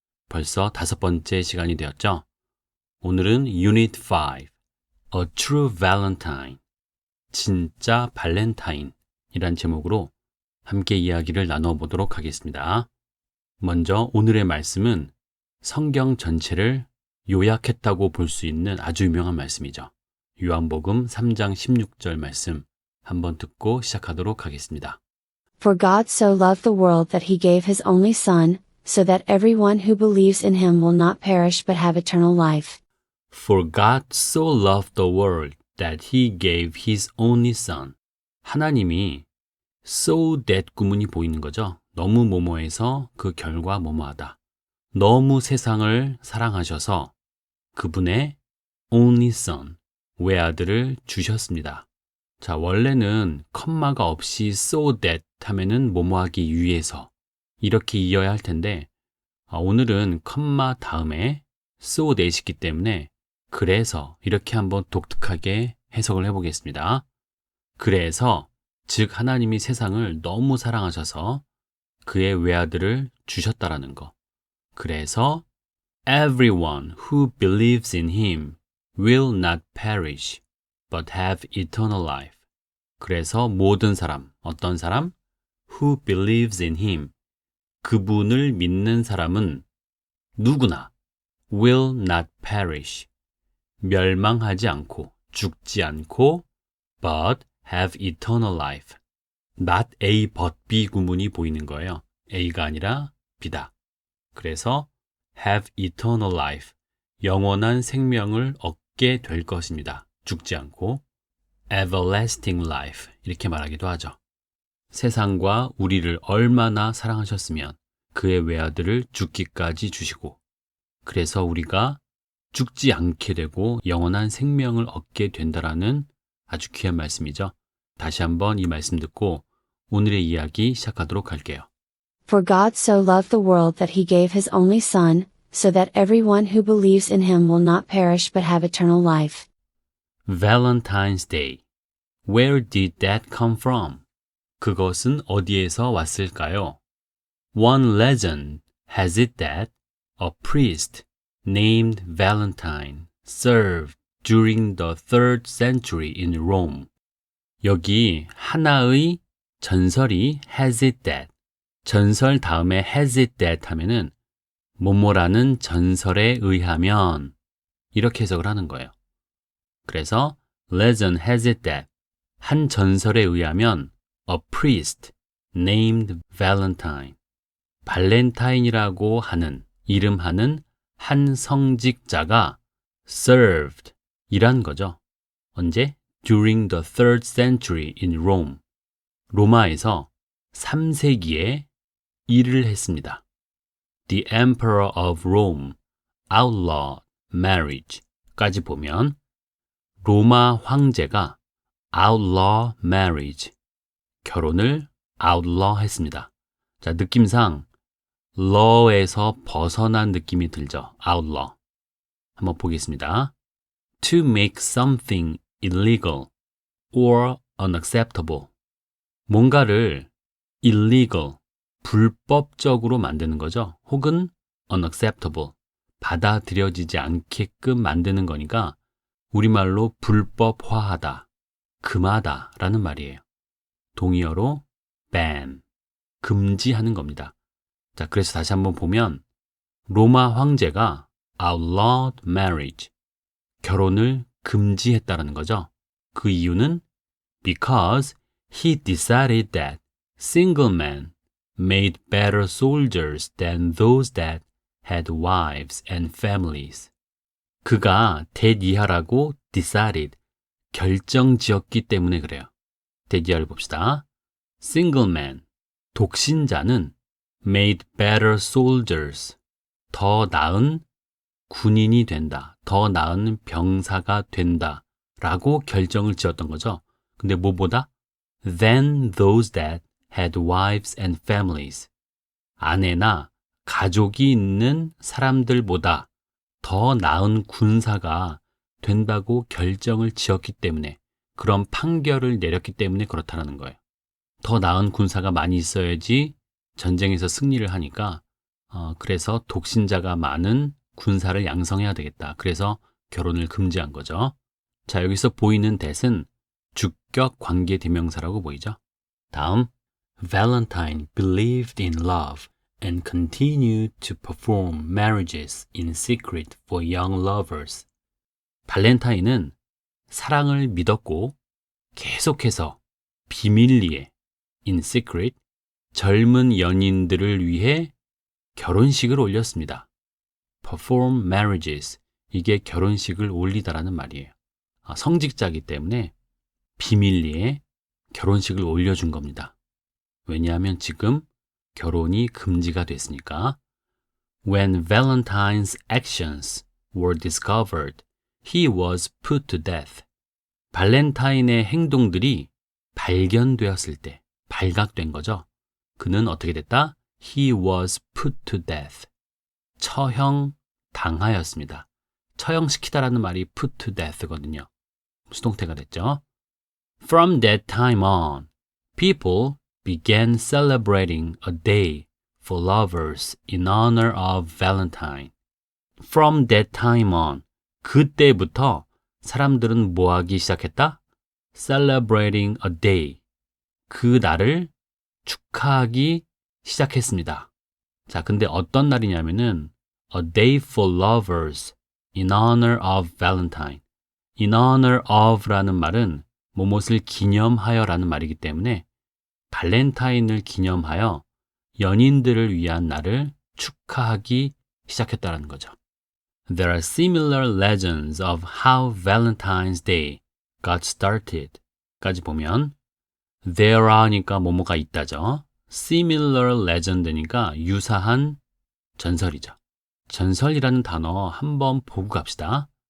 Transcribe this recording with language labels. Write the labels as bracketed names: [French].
[Korean] 벌써 5번째 시간이 되었죠? 오늘은 Unit 5, A True Valentine, 진짜 발렌타인 이란 제목으로 함께 이야기를 나눠보도록 하겠습니다. 먼저 오늘의 말씀은 성경 전체를 요약했다고 볼 수 있는 아주 유명한 말씀이죠. 요한복음 3장 16절 말씀 한번 듣고 시작하도록 하겠습니다. [English] For God so loved the world that he gave his only Son, so that everyone who believes in him will not perish but have eternal life. For God so loved the world that he gave his only son. [Korean] 하나님이 so that 구문이 보이는 거죠. 너무 뭐뭐해서 그 결과 뭐뭐하다. 너무 세상을 사랑하셔서 그분의 only son, 외아들을 주셨습니다. 자, 원래는 컴마가 없이 so that 하면은 뭐뭐하기 위해서 이렇게 이어야 할 텐데 오늘은 컴마 다음에 so that이기 때문에 그래서 이렇게 한번 독특하게 해석을 해보겠습니다. 그래서 즉 하나님이 세상을 너무 사랑하셔서 그의 외아들을 주셨다라는 거. 그래서 [English] everyone who believes in him will not perish but have eternal life. [Korean] 그래서 모든 사람, 어떤 사람? [English] Who believes in him. [Korean] 그분을 믿는 사람은 누구나 [English] will not perish. [Korean] 멸망하지 않고, 죽지 않고, [English] but have eternal life. [Korean] Not A but B 구문이 보이는 거예요. A가 아니라 B다. 그래서 [English] have eternal life. [Korean] 영원한 생명을 얻게 될 것입니다. 죽지 않고 everlasting life 이렇게 말하기도 하죠. 세상과 우리를 얼마나 사랑하셨으면 그의 외아들을 죽기까지 주시고 그래서 우리가 죽지 않게 되고 영원한 생명을 얻게 된다라는 아주 귀한 말씀이죠. 다시 한번 이 말씀 듣고 오늘의 이야기 시작하도록 할게요. [English] For God so loved the world that he gave his only Son, so that everyone who believes in him will not perish but have eternal life. Valentine's Day. Where did that come from? [Korean] 그것은 어디에서 왔을까요? [English] One legend has it that a priest named Valentine served during the 3rd century in Rome. [Korean] 여기 하나의 전설이 [English] has it that. [Korean] 전설 다음에 [English] has it that [Korean] 하면은 뭐뭐라는 전설에 의하면 이렇게 해석을 하는 거예요. 그래서 [English] legend has it that [Korean] 한 전설에 의하면 [English] a priest named Valentine [Korean] 발렌타인이라고 하는 이름하는 한 성직자가 served 이란 거죠. 언제? [English] During the 3rd century in Rome. [Korean] 로마에서 3세기에 일을 했습니다. [English] The Emperor of Rome outlawed marriage [Korean] 까지 보면 로마 황제가 [English] outlaw marriage, 결혼을 outlaw 했습니다. [Korean] 자, 느낌상 law에서 벗어난 느낌이 들죠. [English] outlaw. 한번 보겠습니다. To make something illegal or unacceptable. [Korean] 뭔가를 illegal, 불법적으로 만드는 거죠. 혹은 unacceptable, 받아들여지지 않게끔 만드는 거니까 우리말로 불법화하다, 금하다 라는 말이에요. 동의어로 ban, 금지하는 겁니다. 자, 그래서 다시 한번 보면 로마 황제가 outlawed marriage, 결혼을 금지했다라는 거죠. 그 이유는 [English] because he decided that single men made better soldiers than those that had wives and families. [Korean] 그가 대이하라고 decided, 결정지었기 때문에 그래요. 대이하를 봅시다. Single man, 독신자는 [English] made better soldiers, [Korean] 더 나은 군인이 된다, 더 나은 병사가 된다 라고 결정을 지었던 거죠. 근데 뭐보다? [English] Than those that had wives and families. [Korean] 아내나 가족이 있는 사람들보다 더 나은 군사가 된다고 결정을 지었기 때문에, 그런 판결을 내렸기 때문에 그렇다는 거예요. 더 나은 군사가 많이 있어야지 전쟁에서 승리를 하니까 그래서 독신자가 많은 군사를 양성해야 되겠다. 그래서 결혼을 금지한 거죠. 자, 여기서 보이는 that은 주격 관계 대명사라고 보이죠. [English] 다음, Valentine believed in love and continued to perform marriages in secret for young lovers. [Korean] 발렌타인은 사랑을 믿었고 계속해서 비밀리에 [English] in secret [Korean] 젊은 연인들을 위해 결혼식을 올렸습니다. [English] perform marriages [Korean] 이게 결혼식을 올리다라는 말이에요. 성직자이기 때문에 비밀리에 결혼식을 올려준 겁니다. 왜냐하면 지금 결혼이 금지가 됐으니까. [English] When Valentine's actions were discovered, he was put to death. [Korean] 발렌타인의 행동들이 발견되었을 때, 발각된 거죠. 그는 어떻게 됐다? [English] He was put to death. [Korean] 처형 당하였습니다. 처형시키다라는 말이 [English] put to death [Korean] 거든요. 수동태가 됐죠. [English] From that time on, people began celebrating a day for lovers in honor of Valentine. From that time on, [Korean] 그때부터 사람들은 뭐 하기 시작했다? [English] Celebrating a day. [Korean] 그 날을 축하하기 시작했습니다. 자, 근데 어떤 날이냐면은 [English] A day for lovers in honor of Valentine. In honor of [Korean] 라는 말은 무엇을 기념하여라는 말이기 때문에 발렌타인을 기념하여 연인들을 위한 날을 축하하기 시작했다는 거죠. [English] There are similar legends of how Valentine's Day got started. [Korean] 까지 보면 [English] there are [Korean] 니까 뭐뭐가 있다죠. [English] Similar legend [Korean] 니까 유사한 전설이죠. 전설이라는 단어 한번 보고 갑시다.